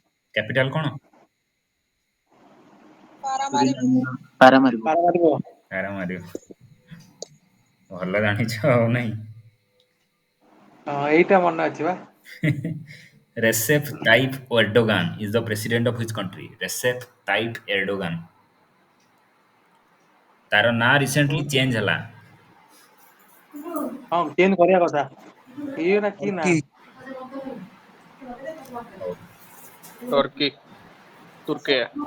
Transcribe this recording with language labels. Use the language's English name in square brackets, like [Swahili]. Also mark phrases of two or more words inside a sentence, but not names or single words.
[Odia] କ୍ୟାପିଟାଲ କଣ? ପାରାମାରିବ। ପାରାମାରିବ। ଭଲ ଜାଣିଛ ଆଉ ନାଇଁ। ଏଇଟା ମନେ ଅଛି ବା। [English] Recep Tayyip Erdogan is the president of which country? Recep Tayyip Erdogan. [Odia] ତାର ନାଁ [English] recently change [Odia] ହେଲା। ହଁ ଚେଞ୍ଜ କରିବା କଥା। ଇଏ ନା କି ନା ହଉ। टर्की तुर्किया